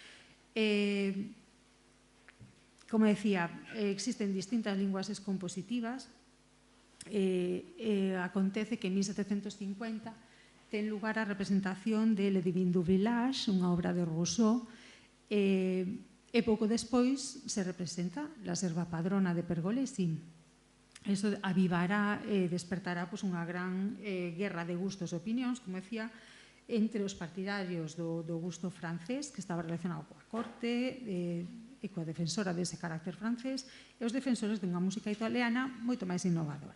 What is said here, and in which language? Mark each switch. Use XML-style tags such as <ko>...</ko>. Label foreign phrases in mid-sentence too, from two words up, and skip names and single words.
<gl>Como decía, existen distintas linguas compositivas. Acontece que en 1750 ten lugar a representación de Le Divin du Village, unha obra de Rousseau, e pouco despois se representa La serva padrona de Pergolesi. Eso avivará e despertará unha gran guerra de gustos e opinións, como decía, entre os partidarios do gusto francés, que estaba relacionado coa corte e coa defensora dese carácter francés, e os defensores dunha música italiana moito máis innovadora.</gl>